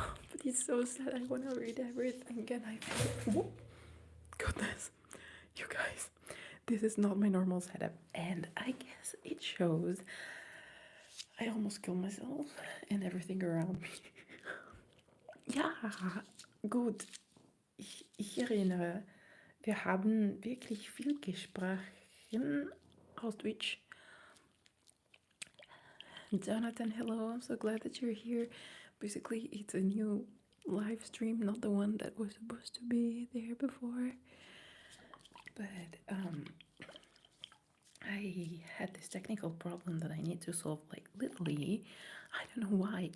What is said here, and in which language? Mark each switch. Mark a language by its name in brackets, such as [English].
[English] But it's so sad. I want to read everything, and I feel, goodness, you guys, this is not my normal setup, and I guess it shows. I almost killed myself and everything around me. [German] Ja, gut. Ich erinnere, wir haben wirklich viel gesprochen aus Twitch. [English] Jonathan, hello. I'm so glad that you're here. Basically, it's a new live stream, not the one that was supposed to be there before. But I had this technical problem that I need to solve like literally. I don't know why.